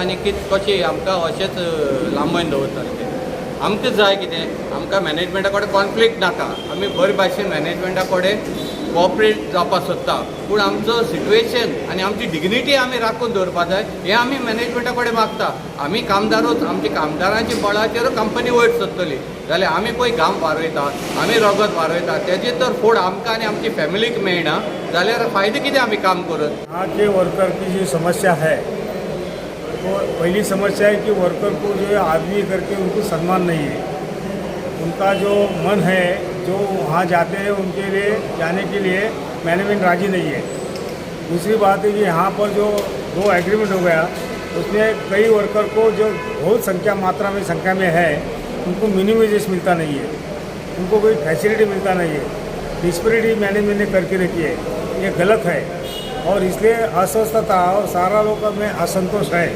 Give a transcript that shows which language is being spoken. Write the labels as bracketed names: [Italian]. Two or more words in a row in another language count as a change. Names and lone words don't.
[Konkani] आनी कशें आमकां अशेंच लांबून दवरतले ते आमकां जाय कितें आमकां मॅनेजमेंटा कडेन कॉन्फ्लिक्ट नाका आमी बरे भाशेन मॅनेजमेंटा कडेन कॉपरेट जावपाक सोदता पूण आमचो सिट्युएशन आनी आमची डिग्निटी आमी राखून दवरपाक जाय हें आमी मॅनेजमेंटा कडेन मागता आमी कामदारूच आमच्या कामदारांच्या बळाचेर कंपनी वयर सरतली जाल्यार आमी पळय घाम वारयता आमी रगत वारयता तेजी तर फोड आमकां आनी आमची फॅमिलीक मेळना जाल्यार फायदो कितें आमी काम करून [Hindi] यहाँ के वर्कर की जो समस्या है तो पहली समस्या है कि वर्कर को जो है आदमी करके उनको सम्मान नहीं है उनका जो मन है जो वहाँ जाते हैं उनके लिए जाने के लिए मैनेजमेंट राजी नहीं है। दूसरी बात है कि यहाँ पर जो 2 एग्रीमेंट हो गया उसमें कई वर्कर को जो बहुत संख्या में है उनको [English] minimum wages [Hindi] मिलता नहीं है उनको कोई फैसिलिटी मिलता नहीं है डिस्पैरिटी मैनेजमेंट ने करके रखी है ये गलत है और इसलिए अस्वस्थता और सारा लोग में असंतोष है।